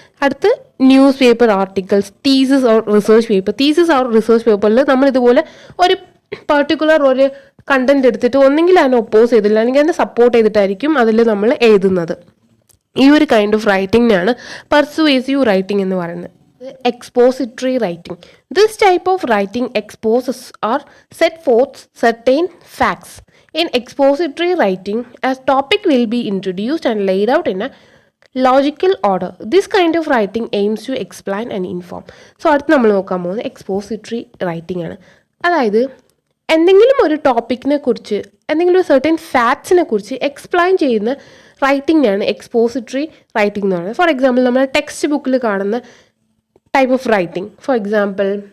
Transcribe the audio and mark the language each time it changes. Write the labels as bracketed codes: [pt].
[ml] അടുത്ത് news paper articles, thesis or research പേപ്പറിൽ നമ്മൾ ഇതുപോലെ ഒരു പർട്ടിക്കുലർ ഒരു കണ്ടന്റ് എടുത്തിട്ട് ഒന്നെങ്കിൽ അതിനെ ഒപ്പോസ് ചെയ്തില്ല അല്ലെങ്കിൽ അതിനെ സപ്പോർട്ട് ചെയ്തിട്ടായിരിക്കും അതിൽ നമ്മൾ എഴുതുന്നത്. ഈ ഒരു കൈൻഡ് ഓഫ് റൈറ്റിങ്ങിനാണ് പെർസുവേസീവ് റൈറ്റിംഗ് എന്ന് പറയുന്നത്. [en] Expository writing. This type of writing exposes or set forth certain facts. In expository writing, a topic will be introduced and laid out in a logical order. This kind of writing aims to explain and inform. [ml] So അടുത്ത് നമ്മൾ നോക്കാൻ പോകുന്നത് expository writing ആണ്. അതായത് എന്തെങ്കിലും ഒരു ടോപ്പിക്കിനെ കുറിച്ച്, എന്തെങ്കിലും ഒരു സർട്ടൻ ഫാക്ട്സിനെ കുറിച്ച് എക്സ്പ്ലെയിൻ ചെയ്യുന്ന റൈറ്റിംഗാണ് എക്സ്പോസിറ്ററി റൈറ്റിംഗ് എന്ന് പറയുന്നത്. ഫോർ എക്സാമ്പിൾ, നമ്മൾ ടെക്സ്റ്റ് ബുക്കിൽ കാണുന്ന [en] type of writing. For example,